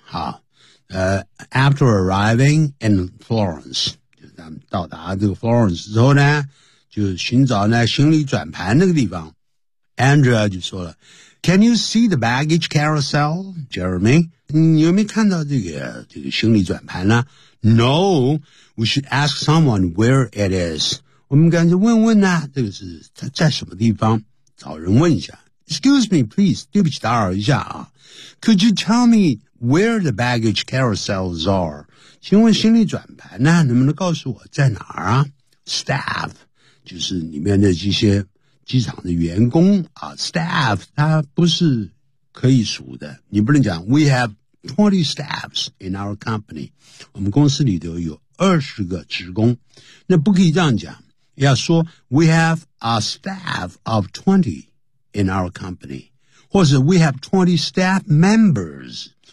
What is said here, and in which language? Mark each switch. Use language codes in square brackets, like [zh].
[zh] 好， [en] after arriving in Florence, [zh] 就是他们到达这个 Florence 之后呢，就寻找呢行李转盘那个地方。 [en] Andrea [zh] 就说了， [en] Can you see the baggage carousel, Jeremy? [zh] 你有没有看到这个行李转盘呢？ [en] No, we should ask someone where it is. [zh] 我们赶紧问啊，这个是在什么地方，找人问一下。 [en] Excuse me, please, [zh] 对不起打扰一下啊。 [en] Could you tell me where the baggage carousels are? [zh] 请问行李转盘呢，能不能告诉我在哪儿啊？ Staff, 就是里面的这些机场的员工啊， staff, 它不是可以数的。你不能讲 , [en] we have 20 staffs in our company, [zh] 我们公司里头有20个职工，那不可以这样讲，要说 [en] We have a staff of 20 in our company, [zh] 或者 [en] We have 20 staff members.